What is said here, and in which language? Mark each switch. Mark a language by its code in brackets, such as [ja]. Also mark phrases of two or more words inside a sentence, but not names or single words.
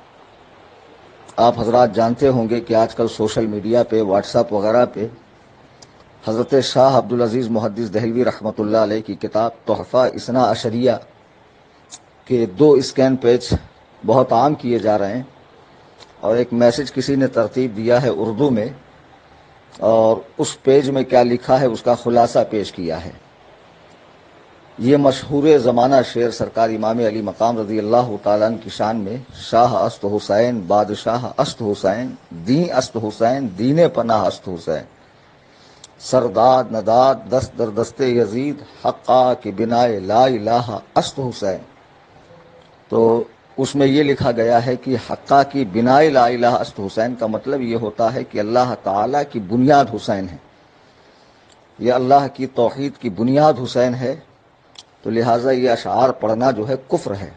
[ur] آپ حضرات جانتے ہوں گے کہ آج کل سوشل میڈیا پہ، واٹس ایپ وغیرہ پہ حضرت شاہ عبدالعزیز محدث دہلوی رحمۃ اللہ علیہ کی کتاب تحفہ اثنا عشریہ کے 2 اسکین پیج بہت عام کیے جا رہے ہیں، اور ایک میسج کسی نے ترتیب دیا ہے اردو میں، اور اس پیج میں کیا لکھا ہے اس کا خلاصہ پیش کیا ہے۔ یہ مشہور زمانہ شعر سرکار امام علی مقام رضی اللہ تعالیٰ عنہ کی شان میں: [fa] شاہ است حسین بادشاہ است حسین، دین است حسین دین پناہ است حسین، سرداد نداد دست در دست یزید، حقا کی بنائے لا الہ است حسین۔ [ur] تو اس میں یہ لکھا گیا ہے کہ [fa] حقا کی بنائے لا الہ است حسین [ur] کا مطلب یہ ہوتا ہے کہ اللہ تعالیٰ کی بنیاد حسین ہے، یہ اللہ کی توحید کی بنیاد حسین ہے، تو لہٰذا یہ اشعار پڑھنا جو ہے کفر ہے۔